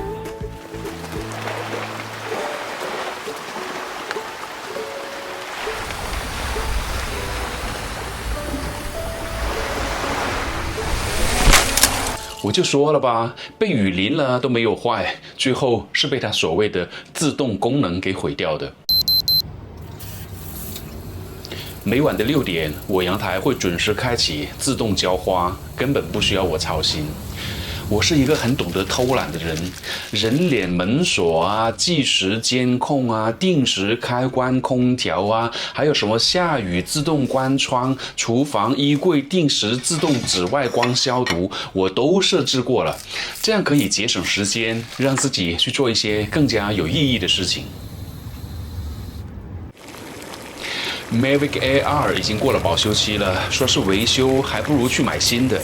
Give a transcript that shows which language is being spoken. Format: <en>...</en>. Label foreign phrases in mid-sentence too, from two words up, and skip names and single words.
<zh>我就說了吧，被雨淋了都沒有壞，最後是被它所謂的自動功能給毀掉的。每晚的6 點，我陽台會準時開啟自動澆花，根本不需要我操心。我是一個很懂得偷懶的人，人臉門鎖啊、計時監控啊、定時開關空調啊，還有什麼下雨自動關窗、廚房衣櫃定時自動紫外光消毒，我都設置過了，這樣可以節省時間，讓自己去做一些更加有意義的事情。Mavic Air 已經過了保修期了，說是維修還不如去買新的。</zh>